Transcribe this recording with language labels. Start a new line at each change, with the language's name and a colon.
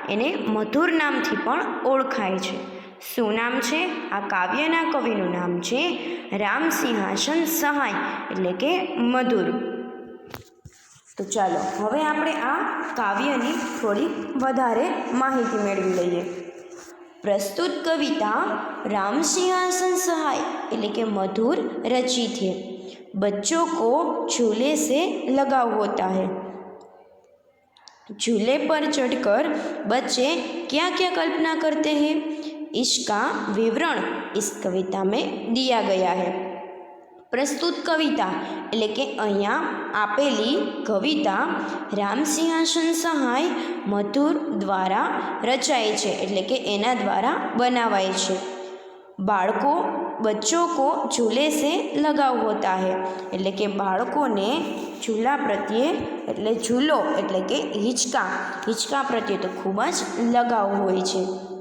Gujarati: એને મધુર નામથી પણ ઓળખાય છે. શું નામ છે? આ કાવ્યના કવિનું નામ છે રામસિંહાસન સહાય એટલે કે મધુર. તો ચાલો હવે આપણે આ કાવ્યની થોડી વધારે માહિતી મેળવી લઈએ.
Hindi: प्रस्तुत कविता रामसिंहासन सहाय
Gujarati: એટલે કે
Hindi: मधुर रचित है. बच्चों को झूले से लगाव होता है. झूले पर चढ़कर बच्चे क्या क्या कल्पना करते हैं, इसका विवरण इस कविता में दिया गया है. प्रस्तुत कविता
Gujarati: એટલે કે અહીંયા આપેલી કવિતા રામસિંહાસન સહાય મધુર દ્વારા રચાય છે એટલે કે એના દ્વારા બનાવાય છે. બાળકો
Hindi: બચ્ચો કો ઝૂલે સે લગાવ હોતા હૈ
Gujarati: એટલે કે બાળકોને ઝૂલા પ્રત્યે એટલે ઝૂલો એટલે કે હિંચકા પ્રત્યે તો ખૂબ જ લગાવ હોય છે.